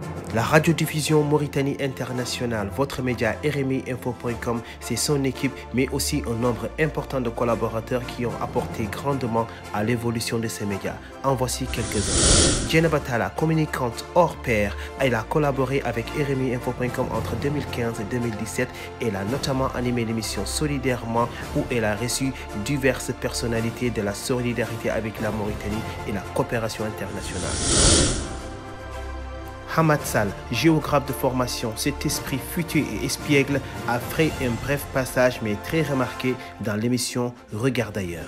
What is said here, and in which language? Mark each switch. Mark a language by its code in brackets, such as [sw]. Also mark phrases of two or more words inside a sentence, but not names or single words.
[fr] La radiodiffusion Mauritanie Internationale, votre média RMIinfo.com, c'est son équipe, mais aussi un nombre important de collaborateurs qui ont apporté grandement à l'évolution de ces médias. En voici quelques-uns. Dieynaba Talla, communicante hors pair, elle a collaboré avec RMIinfo.com entre 2015 et 2017. Elle a notamment animé l'émission Solidairement, où elle a reçu diverses personnalités de la solidarité avec la Mauritanie et la coopération internationale. Hamad Sall, géographe de formation, cet esprit futé et espiègle a fait un bref passage mais très remarqué dans l'émission Regarde ailleurs.